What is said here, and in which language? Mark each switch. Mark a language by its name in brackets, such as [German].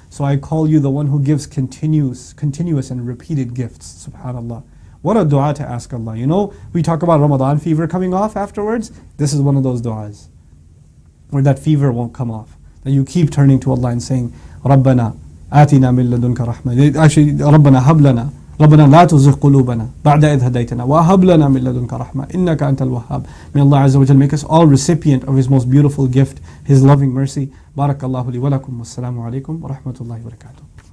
[English] So I call you the one who gives continuous and repeated gifts. Subhanallah. What a dua to ask Allah. We talk about Ramadan fever coming off afterwards. This is one of those duas where that fever won't come off. That you keep turning to Allah and saying, [Arabic] رَبَّنَا آتِنَا مِن لَدُنْكَ رَحْمَةً. [English] Actually, [Arabic] رَبَّنَا هَبْ لَنَا ربنا لا تزغ قلوبنا بعد إذ هديتنا وهب لنا من لدنك رحمة إنك أنت الوهاب. [English] May Allah Azza wa Jal make us all recipient of His most beautiful gift, His loving mercy. [Arabic] بارك الله لي ولكم والسلام عليكم ورحمة الله وبركاته.